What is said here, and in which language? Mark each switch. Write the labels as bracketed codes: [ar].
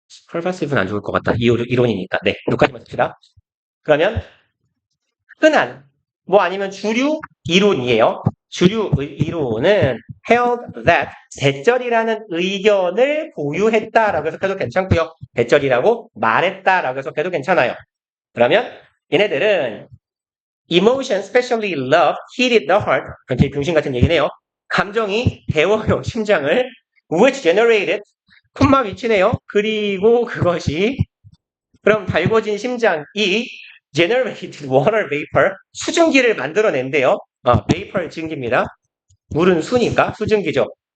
[ko] pervasive는 안 좋을 것 같다. 이론이니까. 네, 여기까지만 씁시다. 그러면 흔한, 뭐 아니면 주류 이론이에요. 주류 이론은 held that 대절이라는 의견을 보유했다라고 해석해도 괜찮고요. 대절이라고 말했다라고 해석해도 괜찮아요. 그러면 얘네들은 [en] emotion, especially love, heated the heart. [ko] 굉장히 병신 같은 얘기네요. 감정이 데워요, 심장을. which generated 콤마 위치네요. 그리고 그것이 그럼 달궈진 심장이 [en] generated water vapor [ko] 수증기를 만들어낸대요. vapor 증기입니다. 물은 수니까 수증기죠.